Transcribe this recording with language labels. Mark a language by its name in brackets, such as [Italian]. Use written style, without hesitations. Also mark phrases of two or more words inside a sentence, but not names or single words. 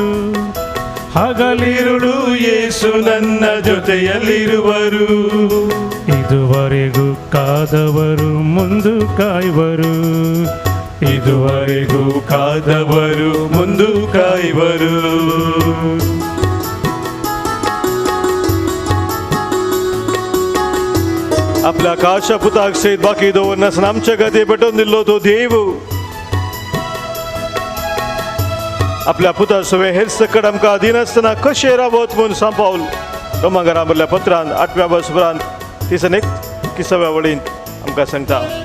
[Kannada] ಹಗಲಿರುಳು ಯೇಸು ನನ್ನ ಜೊತೆಯಲ್ಲಿರುವರು ಇದುವರೆಗೂ ಕಾದವರು ಮುಂದು ಕಾಯುವರು ಇದುವರೆಗೂ ಕಾದವರು ಮುಂದು ಕಾಯುವರು [Konkani] आपल्या काळशा पुताक सयत बाकी दवरनासतना आमच्या खातीर पेटोवन दिल्लो तो देव आपल्या पुता सवे हेर सकट आमकां दिनासतना कशें रावत म्हूण सांपावल रोमांकारां बरयल्ल्या पत्रांत 8व्या वर्सभरांत 31 वळींत आमकां सांगता